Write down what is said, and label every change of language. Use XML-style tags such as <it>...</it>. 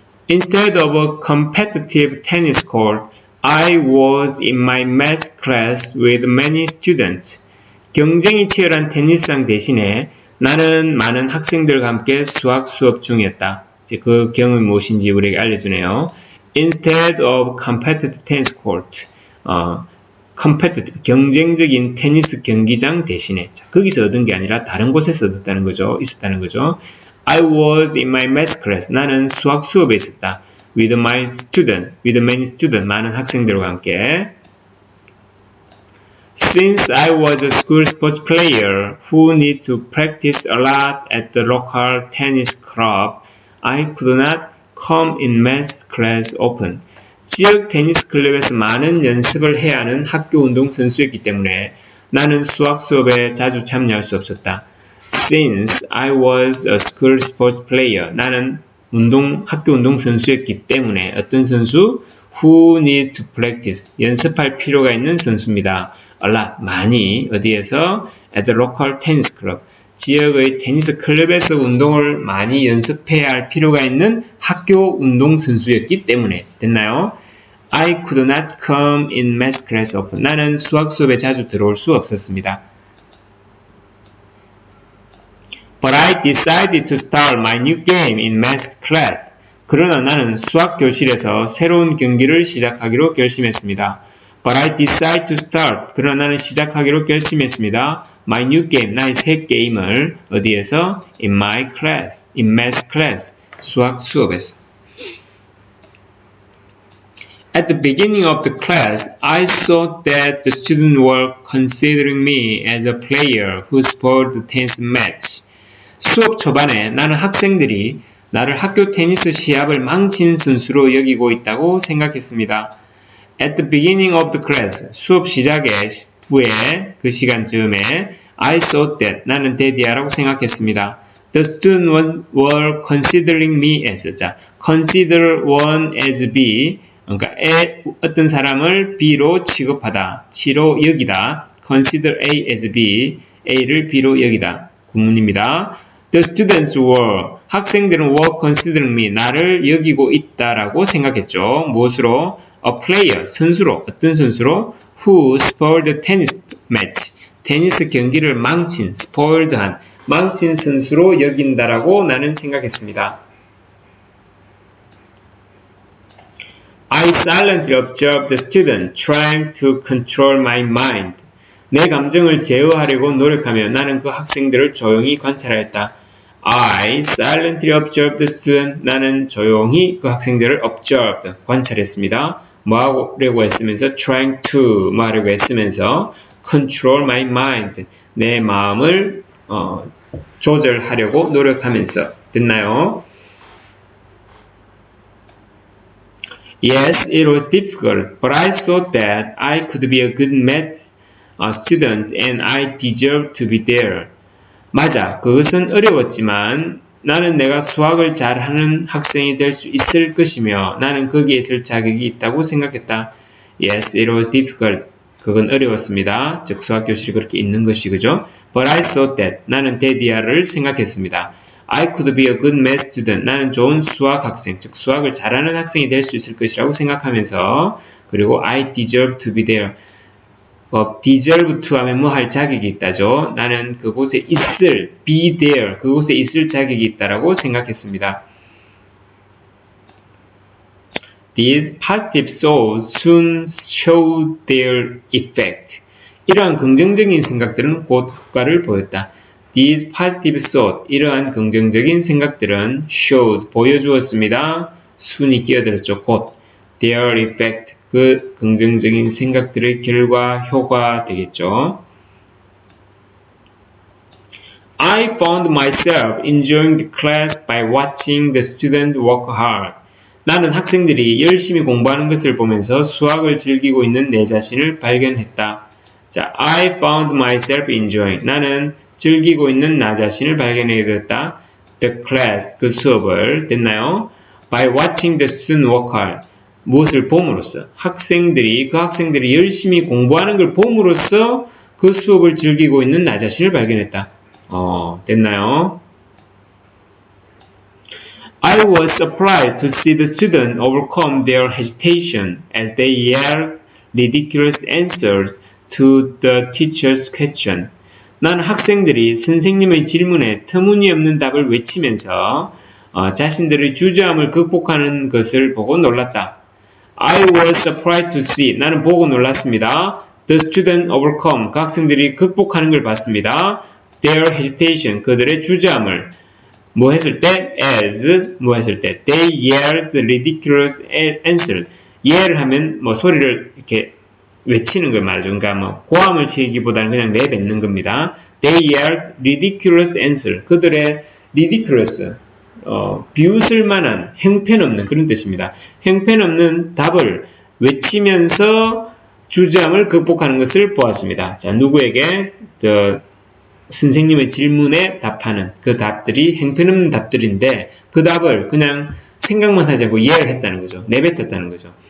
<en>Instead of a competitive tennis court, I was in my math class with many students.</en> <ko>경쟁이 치열한 테니스장 대신에 나는 많은 학생들과 함께 수학 수업 중이었다. 이제 그 경험이 무엇인지 우리에게 알려주네요.</ko> <en>Instead of competitive tennis court, competitive,</en> <ko>경쟁적인 테니스 경기장 대신에, 자, 거기서 얻은 게 아니라 다른 곳에서 얻었다는 거죠. 있었다는 거죠.</ko> <en>I was in my math class.</en> <ko>나는 수학 수업에 있었다.</ko> <en>With my student, with many students,</en> <ko>많은 학생들과 함께.</ko> <en>Since I was a school sports player who needs to practice a lot at the local tennis club, I could not come in math class often.</en> <ko>지역 테니스 클럽에서 많은 연습을 해야 하는 학교 운동 선수였기 때문에 나는 수학 수업에 자주 참여할 수 없었다.</ko> <en>Since I was a school sports player,</en> <ko>나는 학교 운동 선수였기 때문에 어떤 선수?</ko> <en>Who needs to practice,</en> <ko>연습할 필요가 있는 선수입니다.</ko> <en>A lot,</en> <ko>많이, 어디에서?</ko> <en>At the local tennis club,</en> <ko>지역의 테니스 클럽에서 운동을 많이 연습해야 할 필요가 있는 학교 운동 선수였기 때문에. 됐나요?</ko> <en>I could not come in math class often.</en> <ko>나는 수학 수업에 자주 들어올 수 없었습니다.</ko> <en>But I decided to start my new game in math class.</en> <ko>그러나 나는 수학 교실에서 새로운 경기를 시작하기로 결심했습니다.</ko> <en>But I decided to start.</en> <ko>그러나 나는 시작하기로 결심했습니다.</ko> <en>My new game,</en> <ko>나의 새 게임을 어디에서?</ko> <en>In my class, in math class,</en> <ko>수학 수업에서.</ko> <en>At the beginning of the class, I thought that the students were considering me as a player who spoiled the tennis match.</en> <ko>수업 초반에 나는 학생들이 나를 학교 테니스 시합을 망친 선수로 여기고 있다고 생각했습니다.</ko> <en>At the beginning of the class,</en> <ko>수업 시작에 후에 그 시간쯤에</ko> <en>I thought that,</en> <ko>나는 대디아라고 생각했습니다.</ko> <en>The students were considering me as, 자, consider one as B,</en> <ko>그러니까 어떤 사람을 B로 취급하다,</ko> <en>C로 여기다, consider A as B,</en> <ko>A를 B로 여기다. 구문입니다.</ko> <en>The students were,</en> <ko>학생들은</ko> <en>were considering me,</en> <ko>나를 여기고 있다라고 생각했죠. 무엇으로?</ko> <en>A player,</en> <ko>선수로, 어떤 선수로?</ko> <en>Who spoiled the tennis match,</en> <ko>테니스 경기를 망친, spoiled한, 망친 선수로 여긴다라고 나는 생각했습니다.</ko> <en>I silently observed the student trying to control my mind.</en> <ko>내 감정을 제어하려고 노력하며 나는 그 학생들을 조용히 관찰하였다.</ko> <en>I silently observed the student.</en> <ko>나는 조용히 그 학생들을 observed, 관찰했습니다. 뭐 하려고 했으면서</ko> <en>trying to,</en> <ko>뭐 하려고 했으면서</ko> <en>control my mind,</en> <ko>내 마음을 조절하려고 노력하면서. 됐나요?</ko> <en>Yes, it was difficult, but I thought that I could be a good math student and I deserved to be there.</en> <ko>맞아, 그것은 어려웠지만 나는 내가 수학을 잘하는 학생이 될 수 있을 것이며 나는 거기에 있을 자격이 있다고 생각했다.</ko> <en>Yes, it was difficult.</en> <ko>그건 어려웠습니다. 즉 수학 교실이 그렇게 있는 것이 그죠?</ko> <en>But I thought that.</en> <ko>나는 대디아를 생각했습니다.</ko> <en>I could be a good math student.</en> <ko>나는 좋은 수학 학생, 즉 수학을 잘하는 학생이 될 수 있을 것이라고 생각하면서 그리고</ko> <en>I deserve to be there.</en> <ko>deserve to 하면 뭐 할 자격이 있다죠. 나는 그곳에 있을,</ko> <en>be there,</en> <ko>그곳에 있을 자격이 있다라고 생각했습니다.</ko> <en>These positive thoughts soon showed their effect.</en> <ko>이러한 긍정적인 생각들은 곧 효과를 보였다.</ko> <en>These positive thoughts,</en> <ko>이러한 긍정적인 생각들은 showed, 보여주었습니다. soon이 끼어들었죠. 곧.</ko> <en>Their effect,</en> <ko>그 긍정적인 생각들의 결과, 효과 되겠죠.</ko> <en>I found myself enjoying the class by watching the students work hard.</en> <ko>나는 학생들이 열심히 공부하는 것을 보면서 수학을 즐기고 있는 내 자신을 발견했다.</ko> <en>자, I found myself enjoying.</en> <ko>나는 즐기고 있는 나 자신을 발견하게 되었다.</ko> <en>The class,</en> <ko>그 수업을. 됐나요?</ko> <en>By watching the student work hard.</en> <ko>무엇을 봄으로써 그 학생들이 열심히 공부하는 걸 봄으로써 그 수업을 즐기고 있는 나 자신을 발견했다. 됐나요?</ko> <en>I was surprised to see the students overcome their hesitation as they yelled ridiculous answers to the teacher's question.</en> <ko>난 학생들이 선생님의 질문에 터무니없는 답을 외치면서 자신들의 주저함을 극복하는 것을 보고 놀랐다.</ko> <en>I was surprised to see.</en> <ko>나는 보고 놀랐습니다.</ko> <en>The student overcome.</en> <ko>그 학생들이 극복하는 걸 봤습니다.</ko> <en>Their hesitation.</en> <ko>그들의 주저함을. 뭐 했을 때? 뭐 했을 때?</ko> <en>They yelled ridiculous answers.</en> <ko>yell 하면 뭐 소리를 이렇게 외치는 걸 말하죠. 그러니까 뭐 고함을 치기보다는 그냥 내뱉는 겁니다.</ko> <en>They yelled ridiculous answers.</en> <ko>그들의 ridiculous. 비웃을 만한 형편없는 그런 뜻입니다. 형편없는 답을 외치면서 주저함을 극복하는 것을 보았습니다. 자, 누구에게? 선생님의 질문에 답하는 그 답들이 형편없는 답들인데 그 답을 그냥 생각만 하지 않고 이해를 했다는 거죠. 내뱉었다는 거죠.</ko>